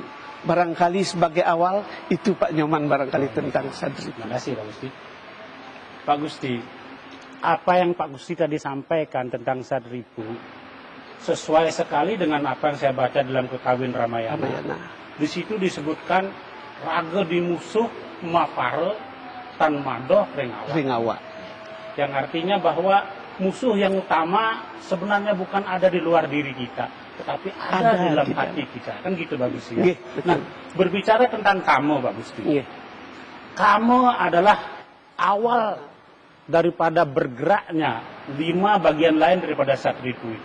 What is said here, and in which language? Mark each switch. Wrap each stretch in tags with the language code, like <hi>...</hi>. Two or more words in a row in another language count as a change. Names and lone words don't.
<id>Barangkali sebagai awal itu Pak Nyoman barangkali tentang Sadripu. Terima kasih Pak Gusti. Pak Gusti, apa yang Pak Gusti tadi sampaikan tentang Sadripu sesuai sekali dengan apa yang saya baca dalam Kekawin Ramayana. Di situ disebutkan</id> <kaw>raga di musuh mapare tan madoh Ringawa.</kaw> <id>Yang artinya bahwa musuh yang utama sebenarnya bukan ada di luar diri kita, tetapi ada di dalam hati kita. Kan gitu Pak Gusti ya. Nah, berbicara tentang kamu Pak Gusti. Kamu adalah awal daripada bergeraknya 5 bagian lain daripada Sadripu itu.</id>